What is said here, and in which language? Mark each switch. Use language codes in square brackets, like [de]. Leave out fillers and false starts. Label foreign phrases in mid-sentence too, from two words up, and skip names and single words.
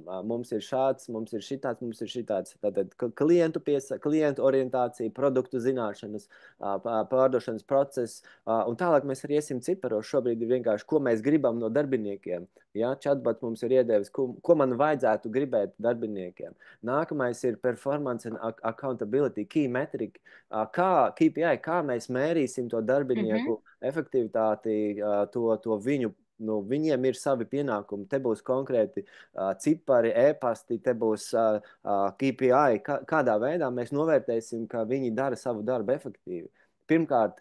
[lv] Mums ir šāds, mums ir šitāds, mums ir šitāds. Tātad klientu orientācija, produktu zināšanas, pārdošanas process. Un tālāk mēs arī iesim ciparos. Šobrīd ir vienkārši, ko mēs gribam no darbiniekiem. Ja? Chatbots mums ir iedevis, ko man vajadzētu gribēt darbiniekiem. Nākamais ir [en] performance and accountability, key metric. [lv] KPI, kā mēs mērīsim to Mhm. darbinieku efektivitāti, to viņu. Nu, viņiem ir savi pienākumi. Te būs konkrēti cipari, e-pasti, te būs KPI. Kādā veidā mēs novērtēsim, ka viņi dara savu darbu efektīvi? Pirmkārt,